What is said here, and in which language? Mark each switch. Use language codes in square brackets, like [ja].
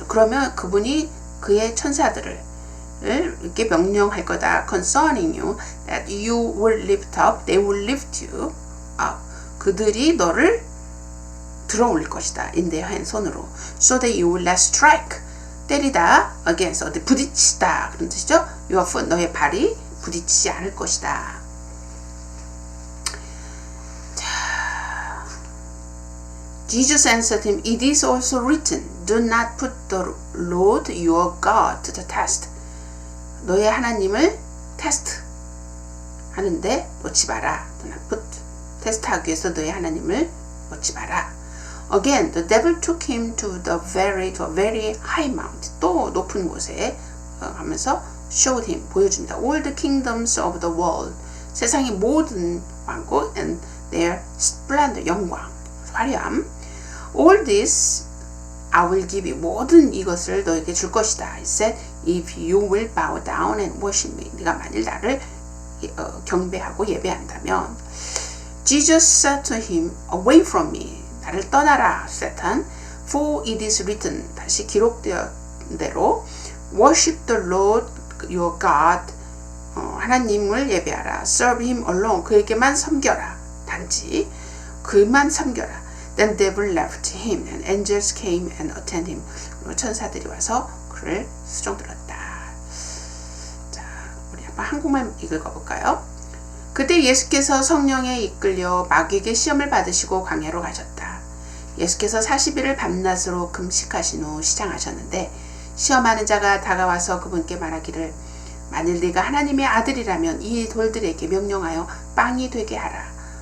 [ko] 그러면 그분이 그의 천사들을 이렇게 명령할 거다. [en] Concerning you, that you will lift up, they will lift you up. [ko] 그들이 너를 들어올릴 것이다. [en] In their hand, 손으로. So that you will not strike. [ko] 때리다, against, 어디 부딪히다. 그런 뜻이죠. [en] Your foot, [ko] 너의 발이 부딪히지 않을 것이다. [en] Jesus answered him, it is also written, do not put the Lord your God to the test. [ko] 너의 하나님을 테스트 하는데 놓지 마라. [en] Do not put, [ko] 테스트하기 위해서 너의 하나님을 놓지 마라. [en] Again, the devil took him to a very high mount. [ko] 또 높은 곳에 하면서 [en] showed him, [ko] 보여줍니다. [en] All the kingdoms of the world. [ko] 세상의 모든 왕국 [en] and their splendor, [ko] 영광, 화려함. [en] All this I will give you. [ko] 모든 이것을 너에게 줄 것이다. [en] He said, if you will bow down and worship me. [ko] 네가 만일 나를 경배하고 예배한다면. [en] Jesus said to him, away from me. [ko] 나를 떠나라, Satan. [en] For it is written. [ko] 다시 기록되었던 대로 [en] worship the Lord your God. [ko] 하나님을 예배하라. [en] Serve him alone. [ko] 그에게만 섬겨라. 단지 그만 섬겨라. [en] Then devil left him and angels came and attended him. [ko] 그리고 천사들이 와서 그를 수종들었다. 자, 우리 한번 한국말 읽어볼까요? 그때 예수께서 성령에 이끌려 마귀에게 시험을 받으시고 광야로 가셨다. 예수께서 40일을 밤낮으로 금식하신 후 시장하셨는데 시험하는 자가 다가와서 그분께 말하기를 만일 네가 하나님의 아들이라면 이 돌들에게 명령하여 빵이 되게 하라.